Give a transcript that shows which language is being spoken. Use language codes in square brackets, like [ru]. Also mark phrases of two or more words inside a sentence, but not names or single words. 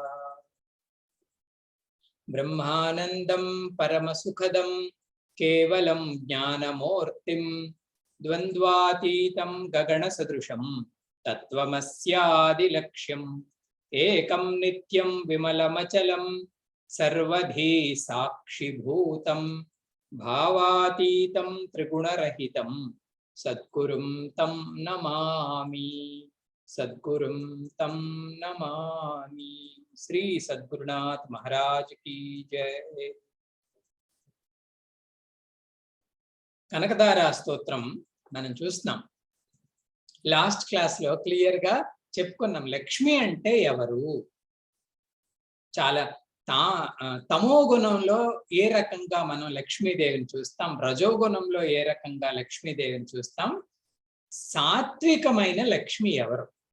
[sa] ब्रह्मानन्दं परमसुखदं केवलं ज्ञानमूर्तिं द्वन्द्वातीतं गगनसदृशं तत्त्वमस्यादिलक्ष्यम् एकं नित्यं विमलमचलं सर्वधी साक्षिभूतं भावातीतं त्रिगुणरहितं सद्गुरुं तं नमामि सद्गुरुं तं नमामि। [hi] श्री सद्गुरुनाथ महाराज की जय। [te] కనకదార స్తోత్రం మనం చూస్తున్నాం. [en] last class [te] లో క్లియర్ గా చెప్పుకున్నాం లక్ష్మి అంటే ఎవరు. చాలా తమో గుణంలో ఏ రకంగా మనం లక్ష్మీదేవిని చూస్తాం, రజోగుణంలో ఏ రకంగా లక్ష్మీదేవిని చూస్తాం, సాత్వికమైన లక్ష్మి ఎవరు.